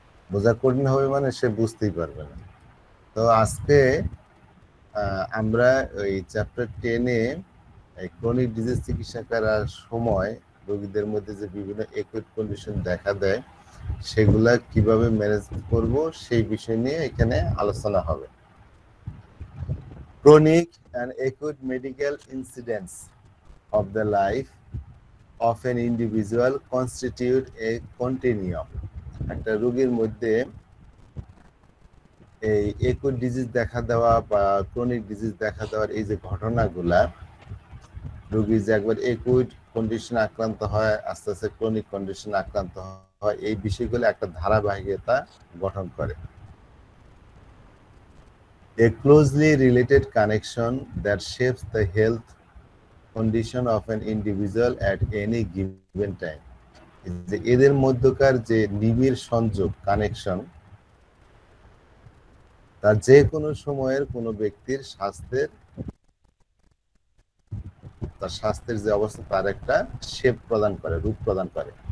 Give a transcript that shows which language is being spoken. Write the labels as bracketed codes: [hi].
[bn] বোঝা কঠিন হবে মানে সে বুঝতেই পারবে না। তো আজকে আমরা ওই চ্যাপ্টার 10-এ ক্রনিক ডিজিজ চিকিৎসা করার সময় রোগীদের মধ্যে যে বিভিন্ন একুইট কন্ডিশন দেখা দেয় সেগুলা কিভাবে ম্যানেজ করব সেই বিষয় নিয়ে এখানে আলোচনা হবে। [en] Chronic and acute medical incidents of the life of an individual constitute a continuum. [bn] একটা রোগীর মধ্যে এই একুইট ডিজিজ দেখা দেওয়া বা ক্রনিক ডিজিজ দেখা দেওয়ার এই যে ঘটনাগুলা, রোগী যে একবার একুইট কন্ডিশনে আক্রান্ত হয়, আস্তে আস্তে ক্রনিক কন্ডিশনে আক্রান্ত হয়, এই বিষয়গুলো একটা ধারাবাহিকতা গঠন করে। [en] A closely related connection that shapes the health condition of an individual at any given time. [bn] যে এদের মধ্যকার যে নিবিড় সংযোগ, কানেকশন, তা যে কোনো সময়ের কোনো ব্যক্তির তার স্বাস্থ্যের যে অবস্থা তার একটা শেপ প্রদান করে, রূপ প্রদান করে।